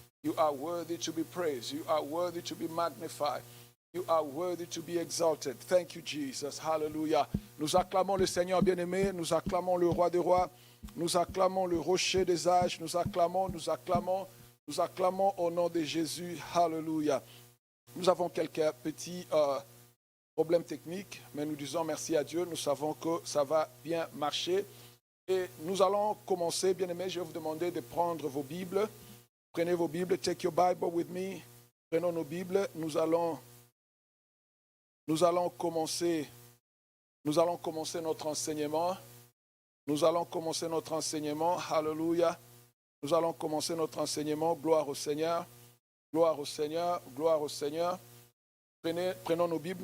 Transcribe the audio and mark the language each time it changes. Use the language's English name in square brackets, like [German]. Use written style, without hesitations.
[English] You are worthy to be praised. You are worthy to be magnified. You are worthy to be exalted. Thank you, Jesus. Hallelujah. [French] Nous acclamons le Seigneur bien-aimé. Nous acclamons le Roi des Rois. Nous acclamons le Rocher des âges. Nous acclamons, nous acclamons, nous acclamons au nom de Jésus. Hallelujah. Nous avons quelques petits problème technique, mais nous disons merci à Dieu, nous savons que ça va bien marcher. Et nous allons commencer, bien-aimés, je vais vous demander de prendre vos Bibles. Prenez vos Bibles, [English] take your Bible with me. [French] Prenons nos Bibles, nous allons commencer notre enseignement. Nous allons commencer notre enseignement, hallelujah. Nous allons commencer notre enseignement, gloire au Seigneur, gloire au Seigneur, gloire au Seigneur. Prenons nos Bibles.